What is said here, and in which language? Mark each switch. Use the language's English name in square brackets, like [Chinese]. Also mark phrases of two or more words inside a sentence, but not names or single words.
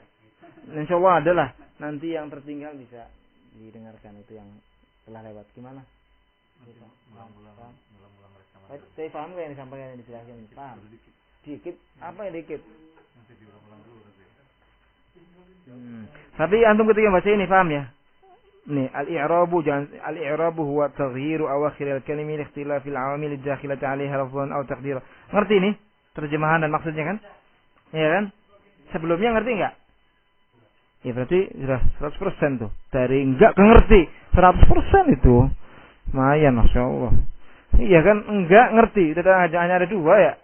[Indonesian] Insyaallah adalah nanti yang tertinggal bisa didengarkan itu yang telah lewat. Gimana? Saya paham nggak yang disampaikan yang dijelaskan? Paham? Dikit? Apa yang dikit? Tapi antum ketika baca ini paham ya? Nih, [Arabic] الإعراب هو تغيير أواخر الكلم لاختلاف العوامل الداخلة عليها لفظا أو تقديرا. [Indonesian] Ngerti nih terjemahan dan maksudnya kan? Iya kan? Sebelumnya ngerti enggak? Ya berarti sudah 100% tuh. Dari enggak ke ngerti 100% itu. Lumayan, masyaallah. Iya kan? Enggak ngerti. Itu hanya ada dua ya.